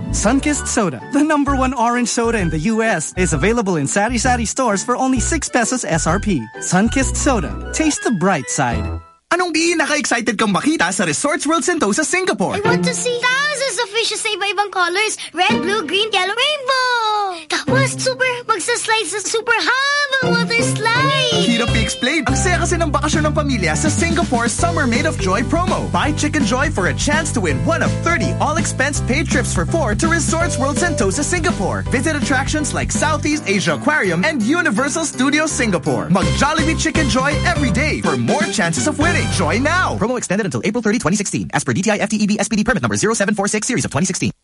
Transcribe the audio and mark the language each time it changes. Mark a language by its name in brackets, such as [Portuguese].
[English] Sunkissed Soda, the number one orange soda in the U.S., is available in Sari Sari stores for only 6 pesos SRP. Sunkissed Soda, taste the bright side. [Filipino] Anong pinaka-excited kang makita sa Resorts World Sentosa, Singapore? [English] I want to see thousands of fishes [Filipino] sa iba-ibang [English] colors. Red, blue, green, yellow, rainbow! [Filipino] Tapos, super, magsaslide sa [English] super humble water slide! [Filipino] Hirap i-explain. Ang saya kasi ng bakasyon ng pamilya sa Singapore Summer Made of Joy promo. [English] Buy Chicken Joy for a chance to win one of 30 all-expense-paid trips for four to Resorts World Sentosa, Singapore. Visit attractions like Southeast Asia Aquarium and Universal Studios Singapore. [Filipino] Mag-Jollibee Chicken Joy every day for more chances of winning. [English] Join now! Promo extended until April 30, 2016. As per DTI FTEB SPD permit number 0746, series of 2016.